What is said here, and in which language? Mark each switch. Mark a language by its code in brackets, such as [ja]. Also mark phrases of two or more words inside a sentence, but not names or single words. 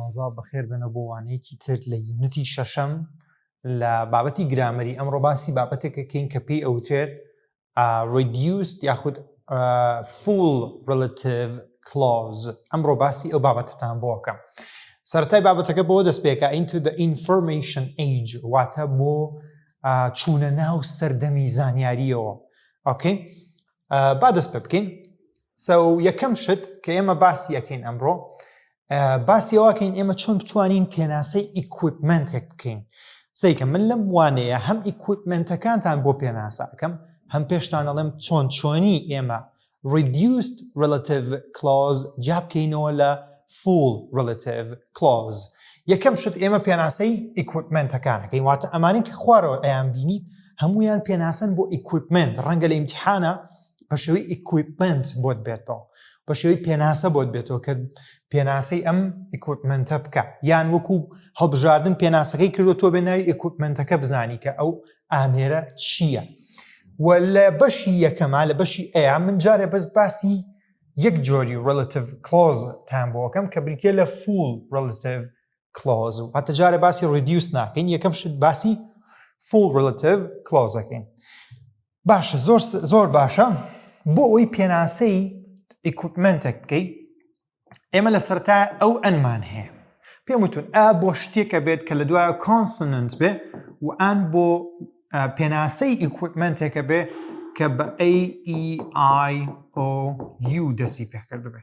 [ckb] ئازا بەخێر بنە بۆ وانەیەکی تر لە یونەتی شەشەم لە بابەتی گرامەری ئەمڕۆ باسی بابەتێکەکەین کە پێی ئەوتێت reduced یاخود [en] full relative clause. [ckb] ئەمڕۆ باسی ئەو بابەتتان بۆ بکەم. سەرەتای بابەتەکە بۆ دەست پێکە [en] into the information age [ckb] واتە بۆ چوونە ناو سەردەمی زانیاریەوە. ئۆکەی؟ با دەست پێ بکەین. یەکەم شت کە ئێمە باسی ئەکەین ئەمڕۆ باسی ئەوەکەین ئێمە چۆن بتوانین پێناسەی ئیکویپمنتێک بکەین. سەیکە من لەم وانەیە هەم ئیکویپمنتەکانتان بۆ پێناسە ئەەکەم هەم پێشتان ئەڵێم چۆنی ئێمە [en] reduced relative clause [ckb] جا بکەینەوە لە [en] full relative clause. [ckb] یەکەم شت ئێمە پێناسەی ئیکویپمنتەکانەکەین واتە ئەمانەی کە خوارەوە ئەیان بینیت هەمویان پێناسن بۆ ئیکویپمنت. ڕەنگە لە ئیمتیحانە بە شێوەی ئیکویپمنت بۆت بێتەوە بە شێوەی پێناسە بۆت بێتەوە کە پێناسەی ئەم ئیکویپمنتە بکە یان وەکو هەڵبژاردن پێناسەکەی کردو تۆ بێ ناوی ئیکویپمنتەکە بزانی کە ئەو ئامێرە چییە. و لە بەشی یەکەما لە بەشی ئەیە من جارێ بەس باسی یەک جۆری [en] relative clause [ckb] تان بۆکەم کە بریتە لە [en] full relative clause [ckb] و هەتە جارێ باسی reduce ناکەین یەکەم شت باسی [en] full relative clause [ckb] ئەکەین. باشە زۆر باشە بۆ ئەوەی پێناسەی ئیکویپمنتێک بکەیت ئێمە لە سەرتا ئەو ئەنمان هەیە پێم وتون بۆ شتێکە بێت کە لە دوایە کۆنسننت بێ و ئەن بۆ پێناسەی ئیکویپمنتێکە بێ کە بە AEIOU دەسی پێکرد بێ.